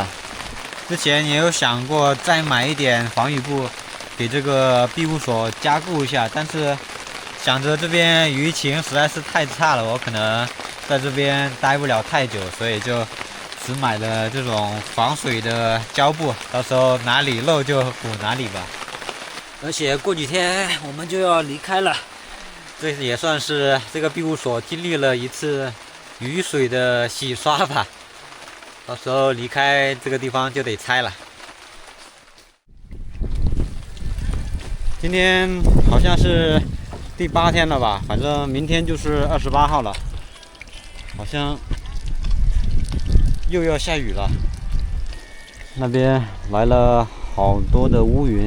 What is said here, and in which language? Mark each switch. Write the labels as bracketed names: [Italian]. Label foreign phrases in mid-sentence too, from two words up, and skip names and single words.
[Chinese] 之前也有想過再買一點防雨布，給這個庇護所加固一下，但是想着這邊魚情實在是太差了，我可能在這邊待不了太久，所以就只買了這種防水的膠布，到時候哪裡漏就補哪裡吧。而且過幾天我們就要離開了，這也算是這個庇護所經歷了一次雨水的洗刷吧。到時候離開這個地方就得拆了。今天好像是第8天了吧，反正明天就是28號了，好像又要下雨了。那邊來了好多的烏雲。